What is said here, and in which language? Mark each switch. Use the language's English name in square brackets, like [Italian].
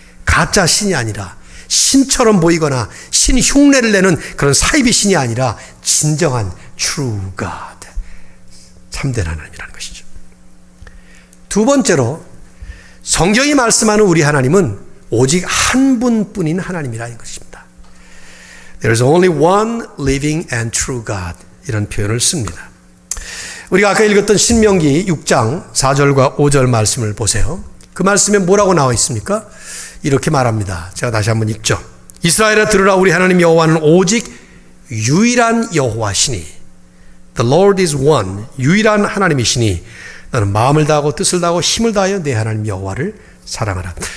[Korean] 가짜 신이 아니라 신처럼 보이거나 신 흉내를 내는 그런 사이비 신이 아니라 진정한 [English] true God, [Korean] 참된 하나님이라는 것이죠. 두 번째로 성경이 말씀하는 우리 하나님은 오직 한 분뿐인 하나님이라는 것입니다. [English] There is only one living and true God [Korean] 이런 표현을 씁니다. 우리가 아까 읽었던 신명기 6장 4절과 5절 말씀을 보세요. 그 말씀에 뭐라고 나와 있습니까? 이렇게 말합니다. 제가 다시 한번 읽죠. 이스라엘아 들으라 우리 하나님 여호와는 오직 유일한 여호와시니 [English] The Lord is one [Korean] 유일한 하나님이시니 너는 마음을 다하고 뜻을 다하고 힘을 다하여 내 하나님 여호와를 사랑하라.